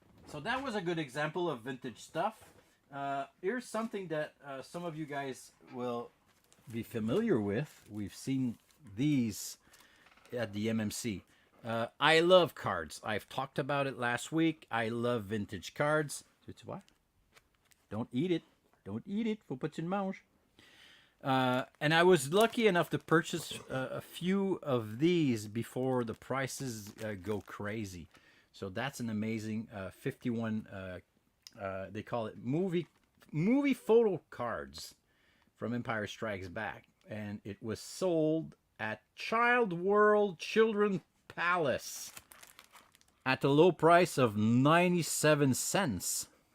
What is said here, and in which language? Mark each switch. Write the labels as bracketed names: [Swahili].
[English] So that was a good example of vintage stuff. Here's something that some of you guys will be familiar with. We've seen these at the MMC. I love cards. I've talked about it last week. I love vintage cards. It's what? Don't eat it. Don't eat it. [French] Faut pas que tu le manges. [English] And I was lucky enough to purchase a few of these before the prices go crazy. So that's an amazing 51. They call it movie photo cards from Empire Strikes Back, and it was sold at Child World Children Palace at a low price of 97 cents.